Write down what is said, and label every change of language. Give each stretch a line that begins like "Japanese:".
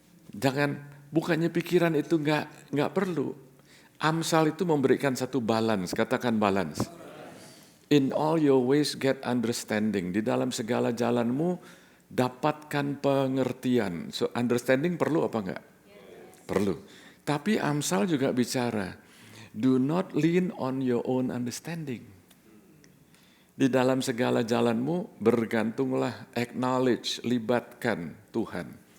Indonesian: Jangan, bukannya pikiran itu nggak perlu. Amsal itu memberikan satu balance, katakan balance.
English: In all your ways get understanding.
Indonesian: Di dalam segala jalanmu dapatkan pengertian.
English: So understanding
Indonesian: perlu apa enggak? Perlu. Tapi Amsal juga bicara,
English: do not lean on your own understanding.
Indonesian: Di dalam segala jalanmu bergantunglah, acknowledge, libatkan Tuhan.